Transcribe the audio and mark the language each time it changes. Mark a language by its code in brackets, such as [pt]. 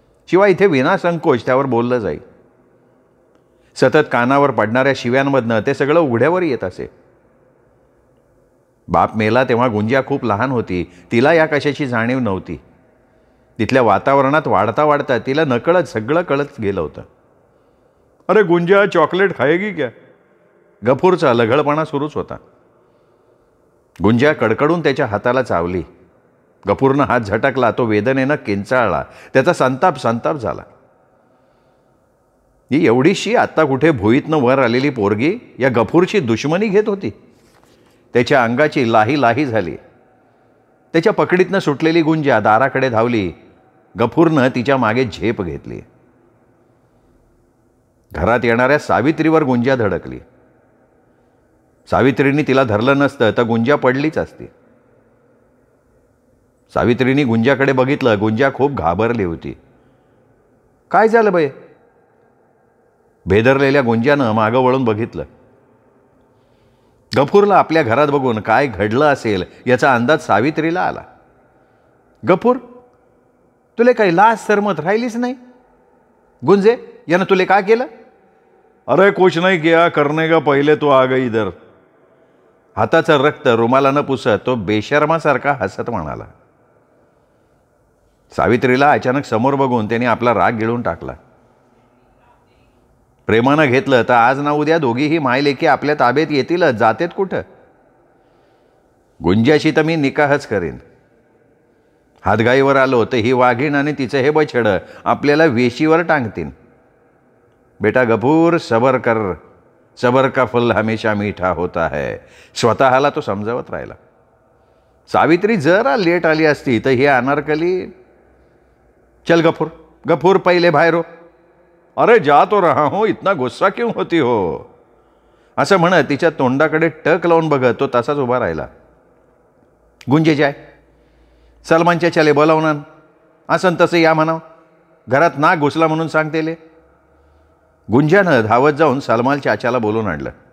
[mr] शिवाय इथे विनासंकोच त्यावर बोललं जाई. सतत कानावर पडणाऱ्या शिव्यांमधनं ते सगळं उघड्यावर येत असे. बाप मेला तेव्हा गुंजा खूप लहान होती. तिला या कशाची जाणीव नव्हती. तिथल्या वातावरणात वाढता वाढता तिला नकळत सगळं कळत गेलं होतं. [hi] अरे गुंजा चॉकलेट खाएगी क्या? [mr] गफूरचा लघळपणा सुरूच होता. गुंजा कडकडून त्याच्या हाताला चावली. गफूरनं हात झटकला, तो वेदनेनं किंचाळला, त्याचा संताप झाला. ही एवढीशी आत्ता कुठे भुईतनं वर आलेली पोरगी या गफूरची दुश्मनी घेत होती. त्याच्या अंगाची लाही झाली. त्याच्या पकडीतनं सुटलेली गुंजा दाराकडे धावली. गफूरनं तिच्या मागे झेप घेतली. घरात येणाऱ्या सावित्रीवर गुंजा धडकली. सावित्रीने तिला धरलं नसतं तर गुंजा पडलीच असती. सावित्रीने गुंजाकडे बघितलं. गुंजा खूप घाबरली होती. काय झालं बाई? भेदरलेल्या गुंजानं मागं वळून बघितलं. गफूरला आपल्या घरात बघून काय घडलं असेल याचा अंदाज सावित्रीला आला. गफूर, तुले काही लाज सरमत राहिलीच नाही? गुंजे, यानं तुले काय केलं? [hi] अरे कुछ नहीं किया, करने का पहले तो आ गई इधर. [mr] हाताचं रक्त रुमालानं पुसत तो बेशर्मासारखा हसत म्हणाला. सावित्रीला अचानक समोर बघून त्याने आपला राग गिळून टाकला. प्रेमानं घेतलं तर आज ना उद्या दोघीही मायलेकी आपल्या ताब्यात येतीलच. जातेत कुठं? गुंजाशी तर मी निकाहच करीन. हातगाईवर आलो तर ही वाघीण आणि तिचं हे बछडं आपल्याला वेशीवर टांगतील. [hi] बेटा गफूर, सबर कर. सबर का फल हमेशा मीठा होता है. [mr] स्वतःला तो समजावत राहिला. सावित्री जरा लेट आली असती तर ही अनारकली, चल गफूर, गफूर पहिले बाहेर हो. [hi] अरे जा तो रहा हूं, इतना गुस्सा क्यों होती हो? [mr] असं म्हणत तिच्या तोंडाकडे टक लावून बघत तो तसाच उभा राहिला. गुंजे जाय, सलमानच्या चले बोलावणार. असं तसं या म्हणाव. घरात नाक घुसला म्हणून सांगतेले. गुंजानं धावत जाऊन सलमान चाच्याला बोलून आणलं.